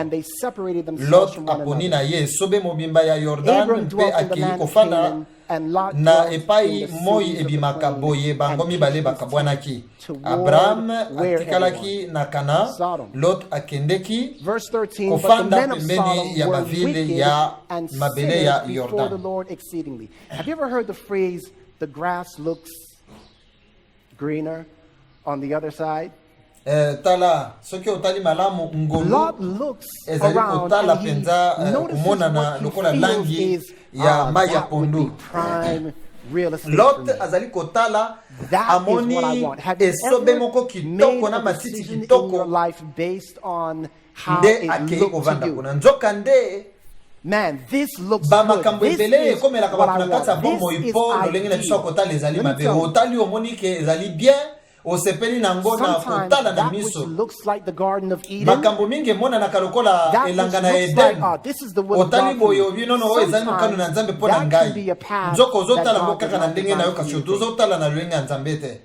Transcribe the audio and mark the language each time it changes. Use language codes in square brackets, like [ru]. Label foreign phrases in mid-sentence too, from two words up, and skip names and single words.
[ln] Lot aponi na ye sobe mobimba ya Yordan mpe akei kofanda na epai moi ebimaka boye bango mibale bakabwanaki. Abraham atikalaki na Kana, Lot akendeki kofanda pembeni ya bavile ya mabele ya Yordan. [en] Have you ever heard the phrase, the grass looks greener on the other side? [ln] Tala soki otali malamu ngolo ezali kotala penza kumona na lokola langi ya mai ya pondu. Lot azali kotala amoni esobe moko kitoko na matiti kitoko nde akei kovanda kuna nzoka nde [en] man, this looks [ln] makambo ebele ekomela kabatu na kati ya bombo ipo lolenge na biso kotala ezali mabe otali omoni ke ezali bien osepeli nango na kotala na miso makambo mingi emonanaka lokola elanga na Eden otali boye obi nono oyo ezali mokano na Nzambe mpo na ngai nzoko ozotala ngo kaka na ndenge na yo kasi ozotala na lolenge ya Nzambe te.